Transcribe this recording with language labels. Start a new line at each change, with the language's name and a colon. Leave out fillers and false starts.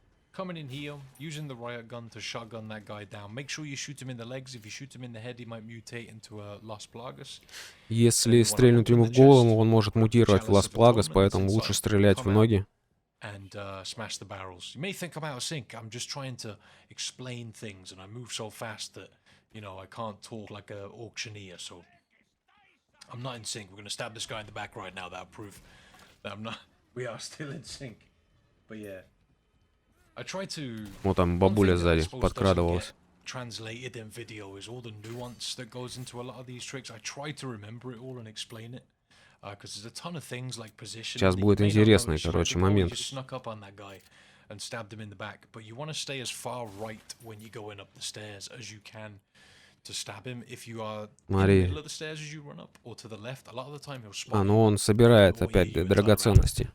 English: Coming in here, using the riot gun to shotgun that guy down. Make sure you shoot him in the legs. If you shoot him in the head, he might mutate into a Las Plagas.
Russian: Если стрельнуть ему в голову, он может мутировать в Las Plagas, поэтому лучше стрелять в ноги.
English: And smash the barrels. You may think I'm out of sync. I'm just trying to explain things, and I move so fast that, you know, I can't talk like an auctioneer. So I'm not in sync. We're gonna stab this guy in the back right now. That'll prove that I'm not. We are still in sync. But yeah.
Russian: Вот там бабуля сзади подкрадывалась.
English: Translated in video is all the nuance that goes into a lot of these tricks. I try to remember it all and explain it, because there's a ton of things like position.
Russian: Сейчас будет интересный, короче, момент.
English: Snuck up on that guy and stabbed him in the back, but you want to stay as far right when you're going up the stairs as you can to stab him. If you are in the middle of the stairs as you run up, or to the left, a lot of the time he'll spot.
Russian: Ну он собирает опять драгоценности.